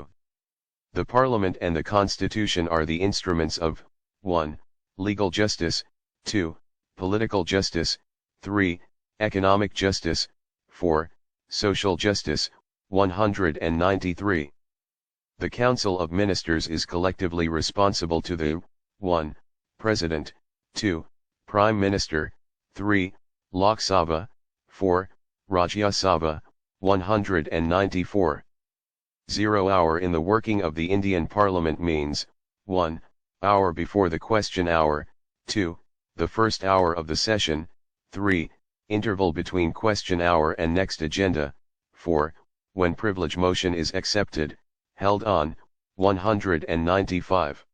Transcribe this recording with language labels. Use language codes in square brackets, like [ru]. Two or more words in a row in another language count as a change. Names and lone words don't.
[en] The Parliament and the Constitution are the instruments of, 1. Legal justice, 2. Political justice, 3. Economic justice, 4. Social justice, 193. The Council of Ministers is collectively responsible to the 1. President, 2. Prime Minister, 3. Lok Sabha, 4. Rajya Sabha, 194. 0 hour in the working of the Indian Parliament means, 1. Hour before the question hour, 2. The first hour of the session, 3. Interval between question hour and next agenda, 4. When privilege motion is accepted, held on, 195.